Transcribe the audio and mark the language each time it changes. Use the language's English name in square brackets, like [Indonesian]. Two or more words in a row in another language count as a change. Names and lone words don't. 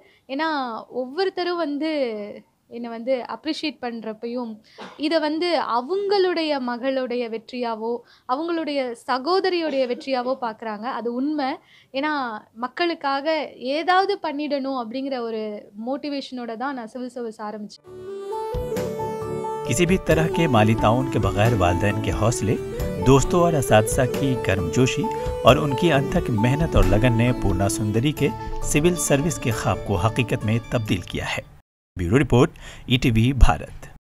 [Tamil] ஏன்னா ஒவ்வொருத்தரும் என்னை அப்ரிஷியேட் பண்ணுறப்பையும் இதை அவங்களுடைய மகளுடைய வெற்றியாவோ அவங்களுடைய சகோதரியுடைய வெற்றியாவோ பார்க்குறாங்க. அது உண்மை. ஏன்னா மக்களுக்காக ஏதாவது பண்ணிடணும் அப்படிங்கிற ஒரு மோட்டிவேஷனோட தான் நான் [English] civil service [Tamil] ஆரம்பித்தேன்। [Urdu] کسی بھی طرح کے مالی تعاون کے بغیر والدین کے حوصلے، دوستوں اور اساتذہ کی گرمجوشی اور ان کی انتھک محنت اور لگن نے پورنا سندری کے [English] civil service [Urdu] کے خواب کو حقیقت میں تبدیل کیا ہے. [English] ब्यूरो रिपोर्ट, ईटीवी भारत।